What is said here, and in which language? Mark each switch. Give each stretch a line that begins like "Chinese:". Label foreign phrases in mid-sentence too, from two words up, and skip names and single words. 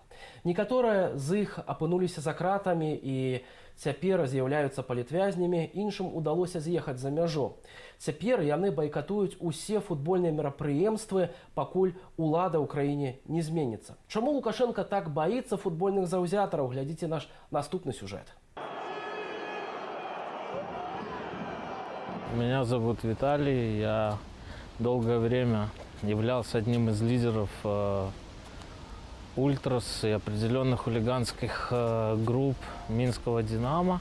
Belarusian: Некаторыя з іх апынуліся за кратамі і цяпер з'яўляюцца палітвязнямі, іншым удалося з'ехаць за мяжу. Цяпер яны байкатуюць усе футбольныя мерапрыемствы, пакуль улада ў краіне не зменіцца. Чаму Лукашенко так баіцца футбольных заўзятараў? Глядзіце наш наступны сюжет.
Russian: Меня зовут Виталий, я долгое время являлся одним из лидеров ультрас и определенных хулиганских групп Минского «Динамо».